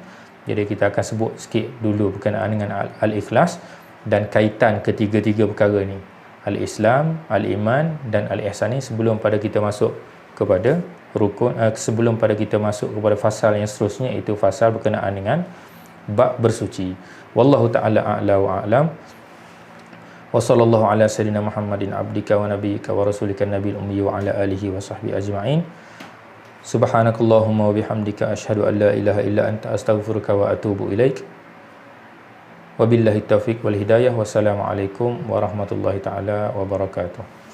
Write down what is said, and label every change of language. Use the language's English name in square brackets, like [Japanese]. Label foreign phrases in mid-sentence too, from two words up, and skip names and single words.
[Malay] Jadi kita akan sebut sikit dulu berkenaan dengan al-ikhlas dan kaitan ketiga-tiga perkara ni, al-Islam, al-Iman dan al-Ihsan ni, sebelum pada kita masuk kepada rukun, sebelum pada kita masuk kepada fasal yang seterusnya, iaitu fasal berkenaan dengan bab bersuci. [Arabic] والله تعالى أعلى وأعلم وصلى الله على سيدنا محمد عبدك ونبيك ورسولك النبي الأمي وعلى آله وصحبه أجمعين. سبحانك اللهم وبحمدك أشهد أن لا إله إلا أنت أستغفرك وأتوب إليك. وبالله التوفيق والهداية. والسلام عليكم ورحمة الله تعالى وبركاته.